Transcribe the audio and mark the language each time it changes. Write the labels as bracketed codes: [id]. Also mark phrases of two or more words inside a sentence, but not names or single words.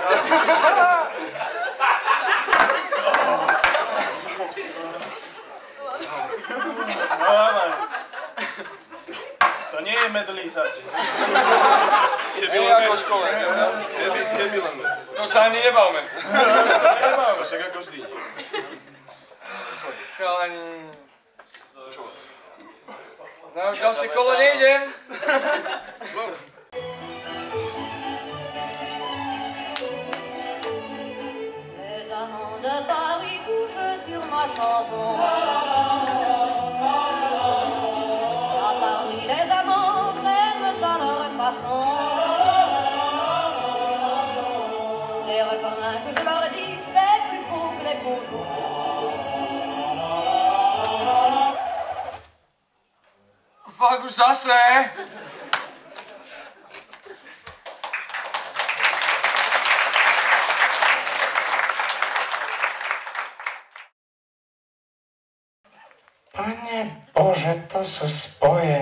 [sk] To nie je medlízač. Keby len ako škole. Keby len. To sa ani nebavme. To však ako vždy. Chalani. Na ďalšie kolo nejdem. [fr] Les amants de Paris couchent sur ma chanson. À Paris, les amants s'aiment à leur façon. Les refrains que je leur dis, c'est plus beau que les beaux jours. [sk] Fakt už zase. Pane Bože, to sú spoje.